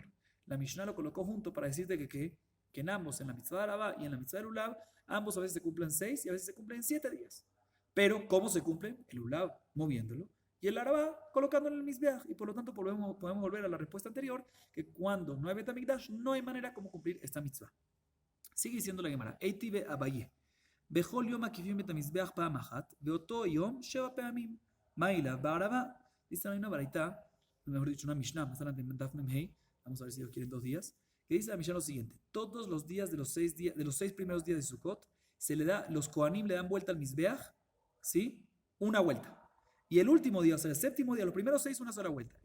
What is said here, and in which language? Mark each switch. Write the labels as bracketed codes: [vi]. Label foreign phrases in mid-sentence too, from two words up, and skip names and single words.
[es] La Mishnah lo colocó junto para decirte que en ambos, en la mitzvah del Araba y en la mitzvah del Lulav, ambos a veces se cumplen 6 y a veces se cumplen 7 días. Pero, ¿cómo se cumple? El Lulav moviéndolo y el Araba colocándolo en el Mizbeach. Y por lo tanto podemos volver a la respuesta anterior, que cuando no hay Betamigdash, no hay manera como cumplir esta mitzvah. Sigue diciendo la Gemara, [he] איתיביה אביי. בכל יום מקיפים את המזבח פעם אחת, ואותו יום 7 פעמים. מה אליו? בערבה. [es] Dice una baraita, mejor dicho, una Mishnah, más adelante en [he] דף מ"ה, [es] vamos a ver si lo quieren 2 días, que dice la Mishnah lo siguiente: todos los días de los 6 primeros días de Sukkot, los Kohanim le dan vuelta al Mizbeach, ¿sí? Una vuelta. Y el último día, o sea, el séptimo día, los primeros 6 una sola vuelta.